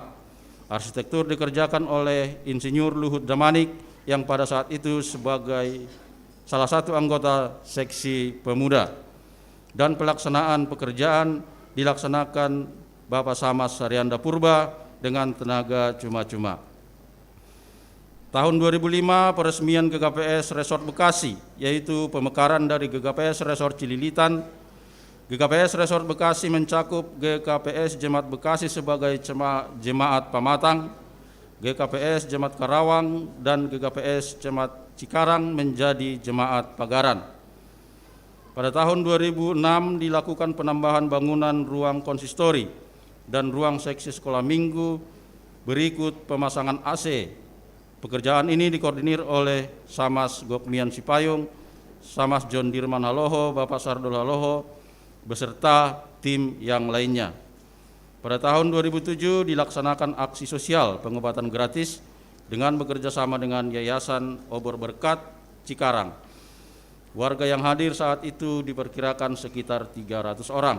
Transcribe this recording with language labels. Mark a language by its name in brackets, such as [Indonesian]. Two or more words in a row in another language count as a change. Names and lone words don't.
[Indonesian] Arsitektur dikerjakan oleh Insinyur Luhut Damanik yang pada saat itu sebagai salah satu anggota seksi pemuda, dan pelaksanaan pekerjaan dilaksanakan Bapak Samas Saryanda Purba dengan tenaga cuma-cuma. Tahun 2005 peresmian GKPS Resort Bekasi, yaitu pemekaran dari GKPS Resort Cililitan. GKPS Resort Bekasi mencakup GKPS Jemaat Bekasi sebagai jemaat Pamatang, GKPS Jemaat Karawang, dan GKPS Jemaat Cikarang menjadi jemaat Pagaran. Pada tahun 2006 dilakukan penambahan bangunan ruang konsistori dan ruang seksi sekolah minggu berikut pemasangan AC. Pekerjaan ini dikoordinir oleh Samas Gokmian Sipayung, Samas John Dirman Haloho, Bapak Sardul Haloho, beserta tim yang lainnya. Pada tahun 2007 dilaksanakan aksi sosial pengobatan gratis dengan bekerjasama dengan Yayasan Obor Berkat Cikarang. Warga yang hadir saat itu diperkirakan sekitar 300 orang.